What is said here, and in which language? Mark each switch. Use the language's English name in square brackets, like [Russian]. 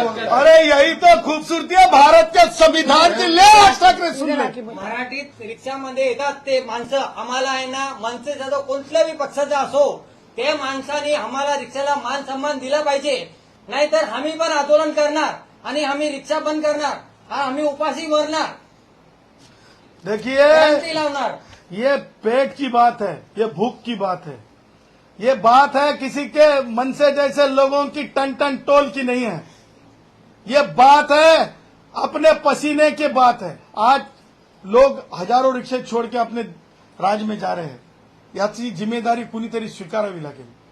[Hindi] अरे यही तो खूबसूरती है भारत के संविधान की. ले ठाकरे सुन ले, [Marathi] मराठीत रिक्षामध्ये येतात ते माणसं, आम्हाला आहे ना, मनसेचा जो कोणत्याही पक्षाचा असो, ते माणसाने आम्हाला रिक्षाला मान सन्मान दिला पाहिजे, नाहीतर आम्ही पण आंदोलन करणार आणि आम्ही रिक्षा बंद करणार, आम्ही उपाशी मरणार. [Hindi] देखिए, [Marathi] लावणार. [Hindi] ये पेट की बात है, ये भूख की बात है, ये बात है किसी के मन से जैसे लोगों की टन टोल की नहीं है. ये बात है अपने पसीने की बात है. आज लोग हजारों रिक्शे छोड़ के अपने राज्य में जा रहे हैं, [Marathi] याची जिम्मेदारी कुणीतरी स्वीकारावी लागेल.